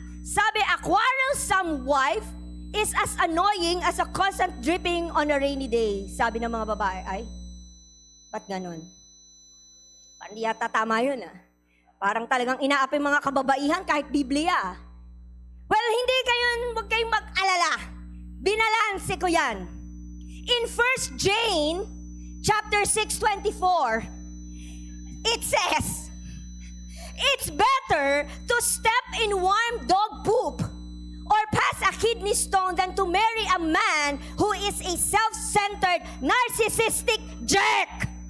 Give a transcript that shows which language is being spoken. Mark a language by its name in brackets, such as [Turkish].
[English] Sabi, a quarrelsome wife is as annoying as a constant dripping on a rainy day. [Filipino] Sabi ng mga babae, ay, ba't ganun? Parang di yata tama yun ah. Parang talagang inaapi mga kababaihan kahit Biblia. Well, hindi kayo, huwag kayong mag-alala. Binalanse ko yan. [English] In 1 Jane, chapter 6:24, it says, it's better to step in warm dog poop or pass a kidney stone than to marry a man who is a self-centered, narcissistic jerk.